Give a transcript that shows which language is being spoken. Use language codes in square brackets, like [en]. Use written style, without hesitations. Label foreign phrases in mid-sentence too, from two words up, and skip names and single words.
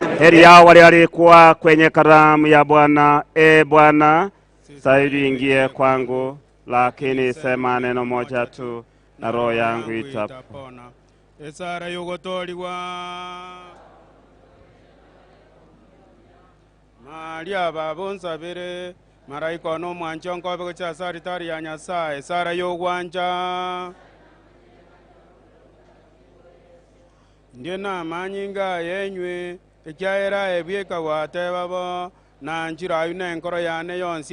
[sw] Heri yao waliokuwa kwenye karamu ya Bwana. Bwana, saidi ingie kwangu, lakini sema neno moja tu na roho yangu itapona. [guz] Esara yogotoliwa Maria babonsabire maraika no mwanchonko bego cha saritari ya Nyasaye. Esara yogwanja ndiena manyinga yenywe ekyaera ebyeka wate babo na njira yune nkoro yane yonsi.